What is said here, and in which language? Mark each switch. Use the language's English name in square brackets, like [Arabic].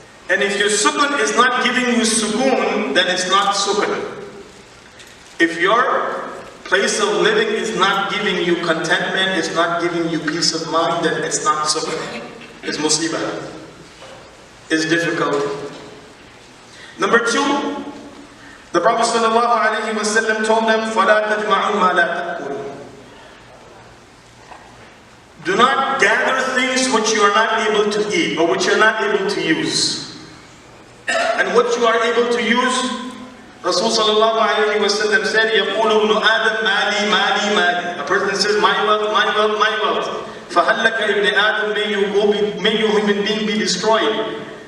[English] And if your sukan is not giving you sukun, then it's not sukan. If your place of living is not giving you contentment, it's not giving you peace of mind, then it's not sukan. It's musibah. It's difficult. Number 2, the Prophet ﷺ told them, [Arabic] فَلَا تَجْمَعُوا مَا لَا تَأْكُلُوا. [English] Do not gather things which you are not able to eat, or which you are not able to use. And what you are able to use, Rasul ﷺ said, [Arabic] يَقُولُ ابْنُ آدَمْ مَالِي مَالِي مَالِي. [English] A person says, my wealth, my wealth, my wealth. [Arabic] فَهَلَّكَ ابْنِ آدَمْ, [English] may you human being be destroyed.